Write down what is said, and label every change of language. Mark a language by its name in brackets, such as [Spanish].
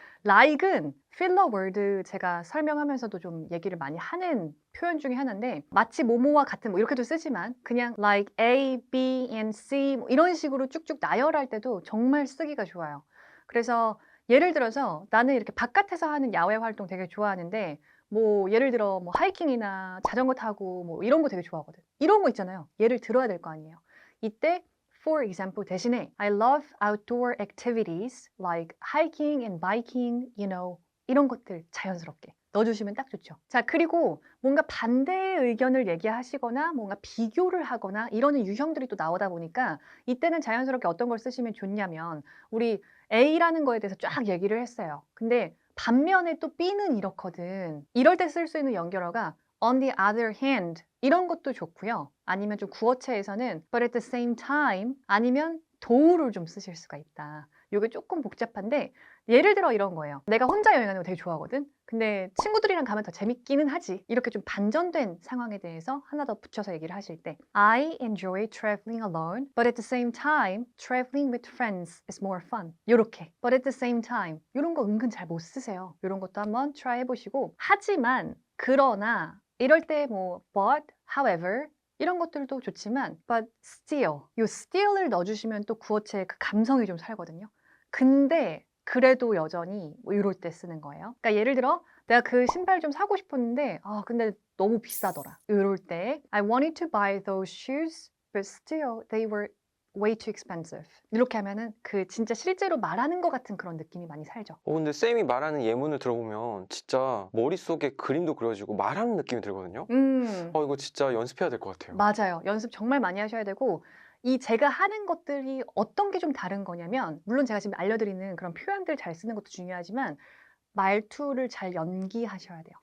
[Korean] like은 필러 월드 제가 설명하면서도 좀 얘기를 많이 하는 표현 중에 하나인데 마치 뭐뭐와 같은 뭐 이렇게도 쓰지만 그냥 like A, B, and C 뭐 이런 식으로 쭉쭉 나열할 때도 정말 쓰기가 좋아요. 그래서 예를 들어서 나는 이렇게 바깥에서 하는 야외 활동 되게 좋아하는데 뭐 예를 들어 뭐 하이킹이나 자전거 타고 뭐 이런 거 되게 좋아하거든. 이런 거 있잖아요. 예를 들어야 될 거 아니에요. 이때 [English] for example [Korean] 대신에 [English] I love outdoor activities like hiking and biking, you know, [Korean] 이런 것들 자연스럽게 넣어주시면 딱 좋죠. 자, 그리고 뭔가 반대의 의견을 얘기하시거나 뭔가 비교를 하거나 이러는 유형들이 또 나오다 보니까 이때는 자연스럽게 어떤 걸 쓰시면 좋냐면 우리 A라는 거에 대해서 쫙 얘기를 했어요. 근데 반면에 또 B는 이렇거든. 이럴 때 쓸 수 있는 연결어가 [English] on the other hand [Korean] 이런 것도 좋고요. 아니면 좀 구어체에서는 [English] but at the same time [Korean] 아니면 도우를 좀 쓰실 수가 있다. 이게 조금 복잡한데 예를 들어 이런 거예요. 내가 혼자 여행하는 거 되게 좋아하거든. 근데 친구들이랑 가면 더 재밌기는 하지. 이렇게 좀 반전된 상황에 대해서 하나 더 붙여서 얘기를 하실 때 [English] I enjoy traveling alone, but at the same time, traveling with friends is more fun. [Korean] 이렇게 [English] but at the same time [Korean] 이런 거 은근 잘 못 쓰세요. 이런 것도 한번 try 해보시고 하지만 그러나 이럴 때 뭐 but, however 이런 것들도 좋지만 [English] but still [Korean] 이 still을 넣어주시면 또 구어체의 그 감성이 좀 살거든요. 근데 그래도 여전히 뭐 이럴 때 쓰는 거예요. 그러니까 예를 들어 내가 그 신발 좀 사고 싶었는데 근데 너무 비싸더라. 이럴 때 [English] I wanted to buy those shoes but still they were way too expensive. [Korean] 이렇게 하면은 그 진짜 실제로 말하는 것 같은 그런 느낌이 많이 살죠. 근데 쌤이 말하는 예문을 들어보면 진짜 머릿속에 그림도 그려지고 말하는 느낌이 들거든요. 이거 진짜 연습해야 될 것 같아요. 맞아요. 연습 정말 많이 하셔야 되고 이 제가 하는 것들이 어떤 게 좀 다른 거냐면 물론 제가 지금 알려드리는 그런 표현들 잘 쓰는 것도 중요하지만 말투를 잘 연기하셔야 돼요.